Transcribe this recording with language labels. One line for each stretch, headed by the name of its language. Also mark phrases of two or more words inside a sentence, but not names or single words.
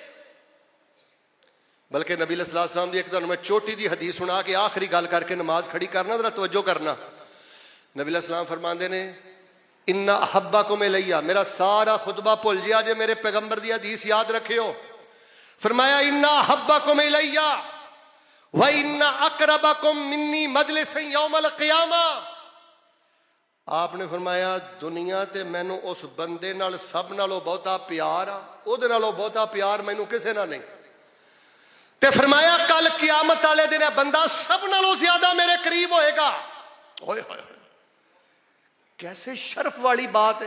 Punjabi: بلکہ نبی
Arabic: عليه السلام
Punjabi: دی ایک تہانوں میں چھوٹی دی حدیث سنا کے آخری گل کر کے نماز کھڑی کرنا، ذرا توجہ کرنا. नबी
Arabic: عليه السلام
Punjabi: فرماندے نے,
Arabic: إن أحبكم إلي,
Punjabi: میرا سارا خطبہ بھل گیا جے میرے پیغمبر دی حدیث یاد رکھیو.
Arabic: फरमाया إن أحبكم إلي وإن أقربكم مني مجلسا يوم القيامة.
Punjabi: آپنے فرمایا دنیا تے مینوں اس بندے نال سب نالوں بہتا پیار آ، اوہدے نالوں بہتا پیار مینوں کسے نال نہیں. تے فرمایا کل قیامت والے دن بندہ سب نالوں زیادہ میرے قریب ہوئے گا.
Urdu: اوئے ہوئے، کیسے شرف والی بات ہے.